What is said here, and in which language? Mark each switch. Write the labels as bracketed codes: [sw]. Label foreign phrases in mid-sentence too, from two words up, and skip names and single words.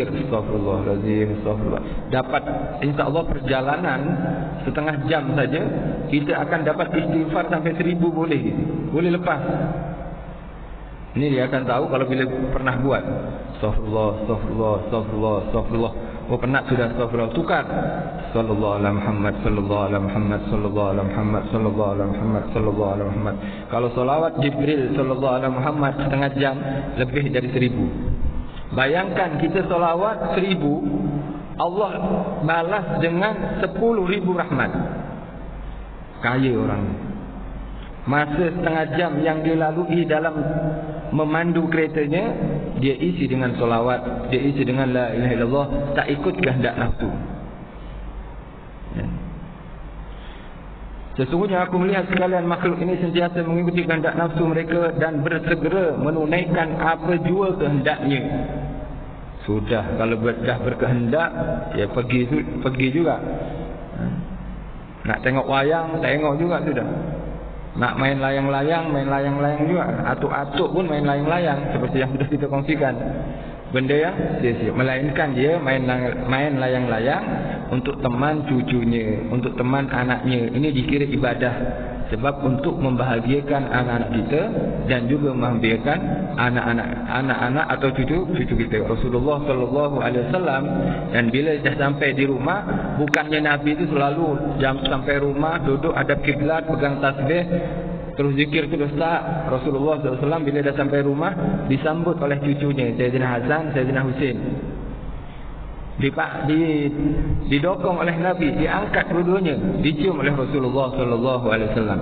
[ar] أستغفر الله العظيم، أستغفر الله. [ms] Dapat, [ar] إن شاء الله [ms] perjalanan setengah jam saja, kita akan dapat istighfar sampai 1000 boleh. Boleh lepas. Ini dia akan tahu kalau bila pernah buat. [ar] أستغفر الله، أستغفر الله، أستغفر الله، أستغفر الله. [ms] Oh, penat sudah, astaghfirullah. Tukar. [ar] صلى الله عليه محمد، صلى الله عليه محمد، صلى الله عليه محمد، صلى الله عليه محمد، صلى الله عليه محمد. [ms] Kalau solawat Jibril [ar] صلى الله عليه محمد [ms] setengah jam, lebih dari 1000. Bayangkan kita solawat 1000, Allah balas dengan 10.000 rahmat. Kaya orang. Masa setengah jam yang dia lalui dalam memandu keretanya, dia isi dengan solawat, dia isi dengan [ar] لا إله إلا الله, [ms] tak ikut kehendak nafsu. Sesungguhnya aku melihat sekalian makhluk ini sentiasa mengikuti kehendak nafsu mereka dan bersegera menunaikan apa jua kehendaknya. Sudah, kalau dah berkehendak, ya pergi juga. Nak tengok wayang, tengok juga sudah. Nak main layang-layang, main layang-layang juga. Atuk-atuk pun main layang-layang, seperti yang sudah kita kongsikan. Benda yang sia-sia. Melainkan dia main layang-layang untuk teman cucunya, untuk teman anaknya. Ini dikira ibadah. Sebab untuk membahagiakan anak-anak kita dan juga membahagiakan anak-anak atau cucu kita. [ar] رسول الله صلى الله عليه وسلم, [ms] dan bila dah sampai di rumah, bukannya Nabi itu selalu sampai rumah duduk hadap kiblat, pegang tasbih, terus zikir terus, tak. [ar] رسول الله صلى الله عليه وسلم [ms] bila dah sampai rumah disambut oleh cucunya Sayyidina Hasan, Sayyidina Husain. Didokong oleh Nabi, diangkat dua-duanya, dicium oleh [ar] رسول الله صلى الله عليه وسلم.